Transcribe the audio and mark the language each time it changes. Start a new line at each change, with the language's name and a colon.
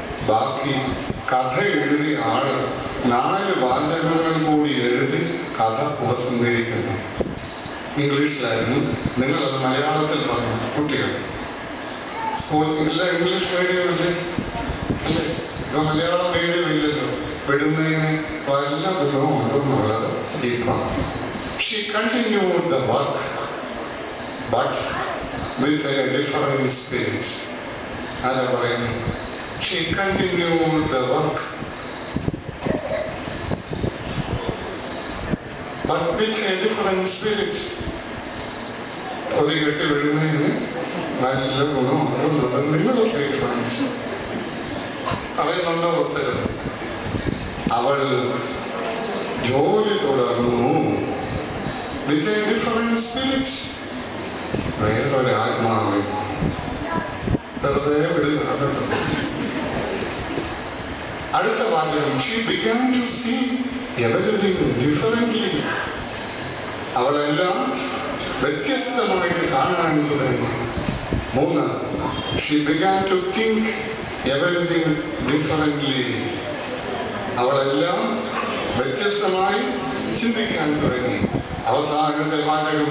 Malayalam: ബാക്കി കഥ എഴുതിയ ആള് 4 വാചകങ്ങൾ കൂടി എഴുതി കഥ ഉപസംഹരിക്കുന്നു. ഇംഗ്ലീഷിലായിരുന്നു. നിങ്ങളത് മലയാളത്തിൽ പറഞ്ഞു. കുട്ടികൾ സ്കൂളിൽ ഇംഗ്ലീഷ് മീഡിയം അല്ലേ? അല്ലേ? ഇപ്പൊ മലയാളം മീഡിയം ഇല്ലല്ലോ. വിടുന്നതിന് വല്ല ഗുണവും ഉണ്ടെന്നുള്ളത് ഇപ്പം.
English: She continued the work, but with a different spirit.
Malayalam: അതാ പറയുന്നു.
English: She continued the work, but with a different spirit.
Malayalam: ഒരു കെട്ടി വിടുന്നതിന് നല്ല ഗുണമുണ്ടെന്നുള്ളത് നിങ്ങൾ തീരുമാനിച്ചു. പറയുന്നുണ്ടോ ഉത്തരം? അവൾ ജോലി തുടർന്നു.
English: With a different spirit.
Malayalam: വേറൊരു ആത്മാവ് വെറുതെ വിടുക. അടുത്ത വാചകം,
English: she began to see everything differently.
Malayalam: അവളെല്ലാം വ്യത്യസ്തമായിട്ട് കാണാൻ തുടങ്ങി.
English: 3, she began to think everything differently.
Malayalam: അവളെല്ലാം വ്യത്യസ്തമായി ചിന്തിക്കാൻ തുടങ്ങി. അവസാനത്തെ വാചകം